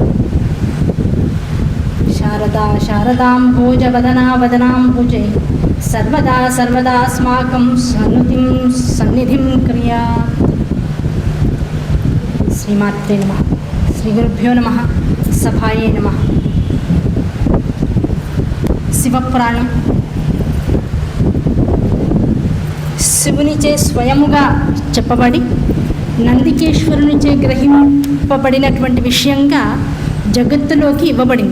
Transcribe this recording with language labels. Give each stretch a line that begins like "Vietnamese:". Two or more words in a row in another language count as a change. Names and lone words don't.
Sanskrit: शारदा शारदाम्भोजवदना वदनाम्बुजे सर्वदा सर्वदास्माकं सन्निधिं क्रियात्। श्रीमात्रे नमः। श्रीगुरुभ्यो नमः। सभाये नमः।
Telugu: శివపురాణం శివునిచే స్వయముగా చెప్పబడి నందికేశ్వరునిచే గ్రహింపబడినటువంటి విషయంగా జగత్తులోకి ఇవ్వబడింది.